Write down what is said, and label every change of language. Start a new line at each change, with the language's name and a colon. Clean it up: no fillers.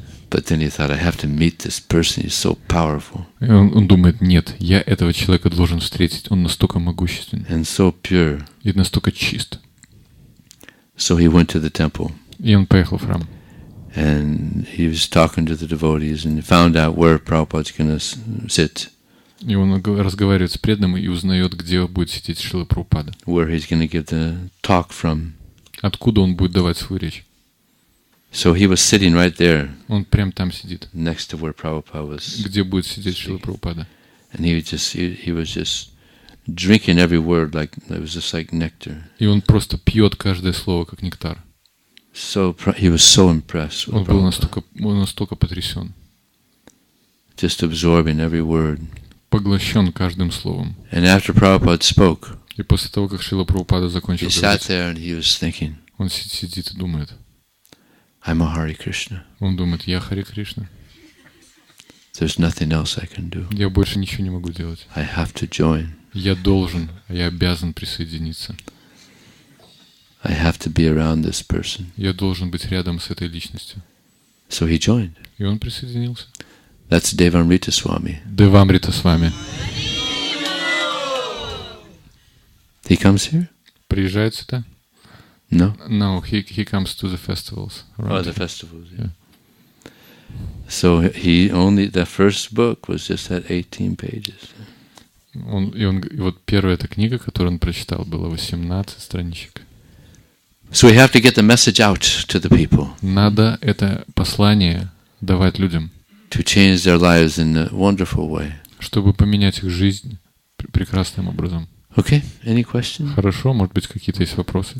English: But then he thought, I have to meet this person. He's so powerful.
Russian: И он думает: нет, я этого человека должен встретить. Он настолько могущественный.
English: And so pure.
Russian: И настолько чист.
English: So he went to the temple.
Russian: И он поехал в храм.
English: And he was talking to the devotees and found out where Prabhupada's going to sit.
Russian: И он разговаривает с преданным и узнает, где будет сидеть Шрила Прабхупада.
English: Where he's going to give the talk from.
Russian: Откуда он будет давать свою речь.
English: So he was sitting right there.
Russian: Он прям там сидит.
English: Next to where Prabhupada was.
Russian: Где будет сидеть Шрила Прабхупада.
English: And he was just drinking every word like it was just like nectar.
Russian: И он просто пьет каждое слово, как нектар.
English: He was so impressed with
Russian: Он был
English: Prabhupada.
Russian: настолько потрясен.
English: Just absorbing every word.
Russian: Поглощен каждым словом.
English: And after Prabhupada spoke,
Russian: И после того, как Шрила Прабхупада закончил
English: he sat
Russian: говорить,
English: there and he was thinking,
Russian: он сидит и думает.
English: I'm a Hare Krishna.
Russian: Он думает, я Харе Кришна.
English: There's nothing else I can do.
Russian: Я больше ничего не могу делать.
English: I have to join.
Russian: Я должен, я обязан присоединиться.
English: I have to be around this person.
Russian: Я должен быть рядом с этой личностью.
English: So he joined.
Russian: И он присоединился.
English: That's Devamrita Swami.
Russian: Девамрита с вами.
English: He comes here?
Russian: Приезжает сюда?
English: No? No, he comes to the festivals. Oh, the festivals. Yeah. So the first book was just at 18 pages.
Russian: И вот первая эта книга, которую он прочитал, была 18 страничек.
English: So we have to get the message out to the people.
Russian: Надо это послание давать людям.
English: To change their lives in a wonderful way.
Russian: Чтобы поменять их жизнь прекрасным образом.
English: Okay, any questions?
Russian: Хорошо, может быть, какие-то есть вопросы?